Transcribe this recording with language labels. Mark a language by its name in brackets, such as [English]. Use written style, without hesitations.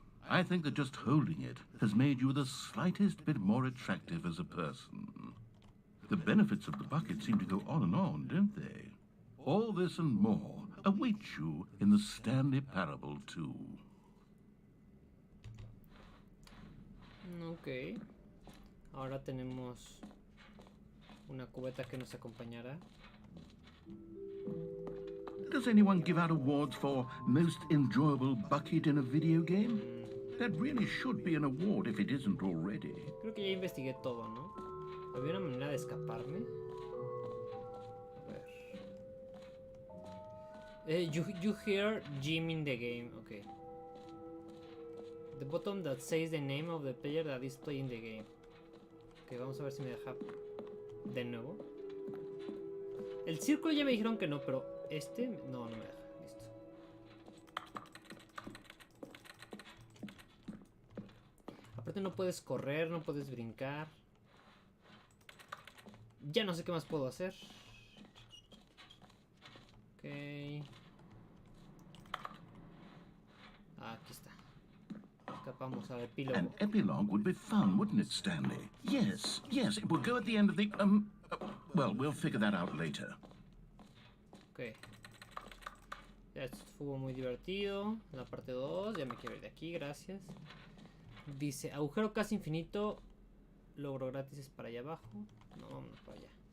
[English] I think that just holding it has made you the slightest bit more attractive as a person. The benefits of the bucket seem to go on, don't they? All this and more await you in the Stanley Parable 2. Ok. [Spanish] Ahora tenemos una cubeta que nos acompañará. [English] Does anyone give out awards for most enjoyable bucket in a video game? That really should be an award if it isn't already. [Spanish] Creo que ya investigué todo, ¿no? ¿Había una manera de escaparme? A ver. [English] You hear Jim in the game. Okay. The button that says the name of the player that is playing the game. [Spanish] Ok, vamos a ver si me deja de nuevo. El círculo ya me dijeron que no, pero este no me deja. Listo. Aparte no puedes correr, no puedes brincar. Ya no sé qué más puedo hacer. Ok. Aquí está. Escapamos al epílogo. [English] An epilogue would be fun, wouldn't it, Stanley? Yes, yes, it would go at the end of the, well, we'll figure that out later. Ok. [Spanish] Ya estuvo muy divertido. La parte 2. Ya me quiero ir de aquí, gracias. Dice, agujero casi infinito. Logro gratis es para allá abajo. No, vámonos para allá.